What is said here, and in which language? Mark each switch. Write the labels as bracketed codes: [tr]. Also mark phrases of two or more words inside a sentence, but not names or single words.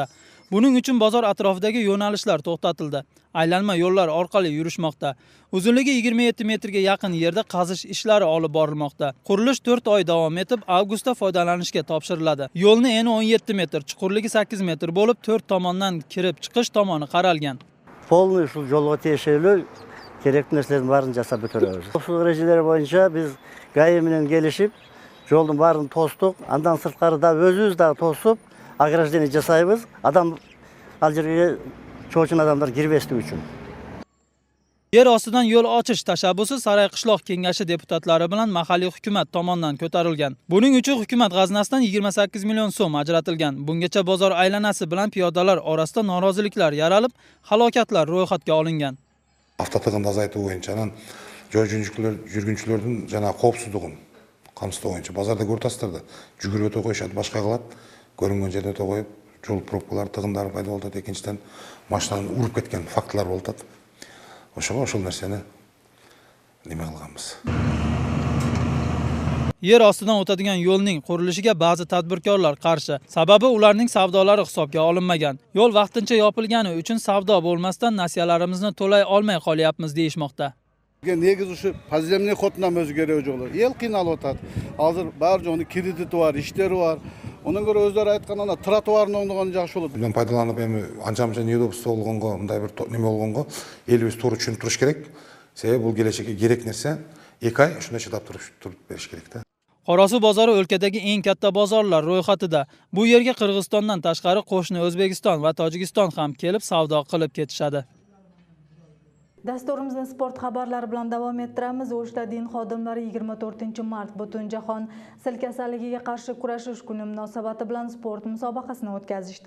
[uz] Buning uchun bozor atrofidagi yo'nalishlar to'xtatildi. Aylanma yo'llar orqali yurishmoqda. Uzunligi 27 metrga yaqin yerda qazish ishlari olib borilmoqda. Qurilish 4 oy davom etib, avgustda foydalanishga topshiriladi. Yo'lni eni 17 metr, chuqurligi 8 metr bo'lib, 4 tomondan kirib chiqish tomoni qaralgan. [ky] Полный ушул жолго тиешелүү керек нерселердин баарын жасап өтөрөбүз. Коопсуздук эрежелери боюнча биз ГАИ менен келишип, жолдун баарын тостук, андан сырткары да өзүбүз да тосуп, ограждение жасайбыз. Адам ал жерге чоочун адамдар кирбештик үчүн. [uz] Yer ostidan yo'l ochish tashabbusi Saray qishloq kengashi deputatlari bilan mahalliy hukumat tomonidan ko'tarilgan. Buning uchun hukumat g'aznasidan 28 million so'm ajratilgan. Bungacha bozor aylanasi bilan piyodalar orasida noroziliklar yaralib, halokatlar ro'yxatga olingan. [ky] Автотыгынды азайтуу боюнча анан жол жүргүнчүлөрдүн жана коопсуздугун камсыздоо боюнча базарда көрүп атасыздар да, жүгүрүп өтө коюшат, башка кылат, көрүнгөн жерде өтө коюп, жол пробкалар, тыгындары пайда болуп атат, экинчиден машинаны уруп кеткен фактылар болуп атат. Ошол нерсени неме кылганбыз. [uz] Yer ostidan o'tadigan yo'lning qurilishiga ba'zi tadbirkorlar qarshi. Sababi ularning savdolari hisobga olinmagan. Yo'l vaqtincha yopilgani uchun savdo bo'lmasdan nasiyalarimizni to'lay olmay qolyapmiz deyishmoqda. [ky] Негизи ушу [ru] подземный ходунан [ky] өзү кереги жок. Эл кыйналып атат. Азыр баары жок кредити бар, иштери бар. Ондан көрө өздөрү айткан ана тротуарын оңдогон жакшы болот. Bundan пайдаланып эми анча-мынча неудобство болгонго, мындай бир неме болгонго элибиз туура түшүнүп туруш керек. Себеби бул келечекке керек нерсе 2 ай ушундай чыдап туруп бериш керек да. [uz] Qorasuv bozori o'lkadagi eng katta bozorlar ro'yxatida. Bu yerga Qirg'izistondan tashqari qo'shni O'zbekiston va Tojikiston ham kelib savdo qilib ketishadi. Dasturimizni sport xabarlari bilan davom ettiramiz. O'shda din xodimlari 24-mart Butunjahon sil kasalligiga qarshi kurashish kuni munosabati bilan sport musobaqasini o'tkazishdi.